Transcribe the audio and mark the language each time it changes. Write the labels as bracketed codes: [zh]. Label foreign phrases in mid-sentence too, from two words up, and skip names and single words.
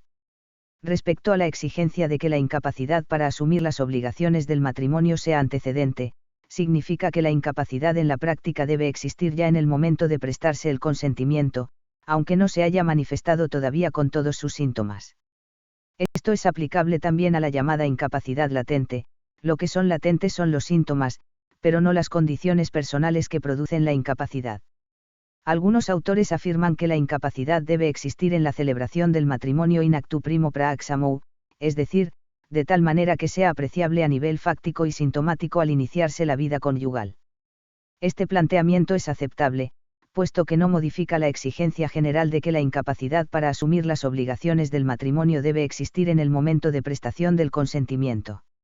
[es] Respecto a la exigencia de que la incapacidad para asumir las obligaciones del matrimonio sea antecedente, significa que la incapacidad en la práctica debe existir ya en el momento de prestarse el consentimiento, aunque no se haya manifestado todavía con todos sus síntomas. Esto es aplicable también a la llamada incapacidad latente. Lo que son latentes son los síntomas, pero no las condiciones personales que producen la incapacidad. Algunos autores afirman que la incapacidad debe existir en la celebración del matrimonio [la] in actu primo praex amou, [es] es decir, de tal manera que sea apreciable a nivel fáctico y sintomático al iniciarse la vida conyugal. Este planteamiento es aceptable, puesto que no modifica la exigencia general de que la incapacidad para asumir las obligaciones del matrimonio debe existir en el momento de prestación del consentimiento.